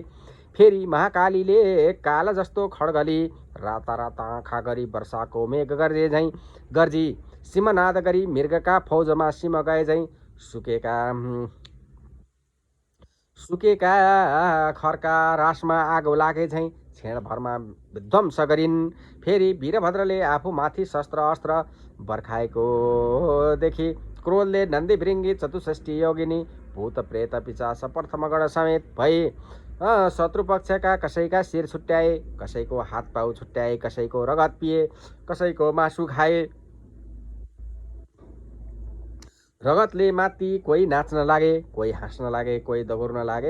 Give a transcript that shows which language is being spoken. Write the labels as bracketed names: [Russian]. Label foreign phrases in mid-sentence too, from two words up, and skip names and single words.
[Nepali] फेरि महाकालीले काल जस्तो खड्गली राता राता आँखा गरी वर्षाको मेघ गर्जे झैँ गर्जी सिमनाद गरी मृगका फौजमा सिम गए झैँ सुकेका खरका रासमा आगो लागे झैँ क्षणभरमा विध्वंस गरिन्। फेरि वीरभद्रले आफूमाथि शस्त्र अस्त्र बर्खाएको देखि क्रोधले नन्दी भृङ्गी चतुष्ठी योगिनी भूत प्रेत पिशाच प्रथमगण समेत भई शत्रु पक्षका कसैका शिर छुट्याए, कसैको हात पाउ छुट्याए, कसैको रगत पिए, कसैको मासु खाए। रगतले माथि कोही नाच्न लागे, कोही हाँस्न लागे, कोही दगुर्न लागे।